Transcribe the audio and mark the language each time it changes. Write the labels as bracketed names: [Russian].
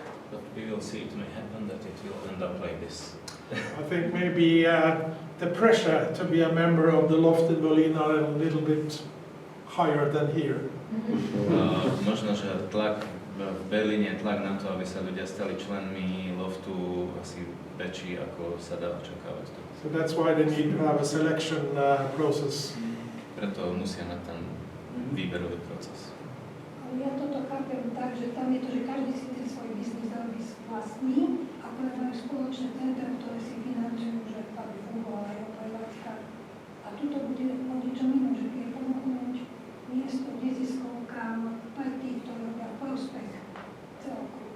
[English] But we will see, it may happen that it will end up like this. I think maybe the pressure to be a member of the Loft in Berlin are a little bit higher than here. [Slovak] Možno, že tlak v Berlíne, tlak na to, aby sa ľudia stali členmi Loftu, asi väčší, ako sa dá očakávať. [English] So that's why they need to have a selection process. [Slovak] Preto musia mať ten výberový proces. Ja toto chápem tak, že tam je to, že každý si ten svoj biznis robí vlastný, akorát majú spoločné centra, ktoré si financujú, že aby fungovala jeho prevádzka. A tuto bude o niečom inom, že vie ponúknuť miesto neziskovkám aj tých, ktorí robia prospech celku.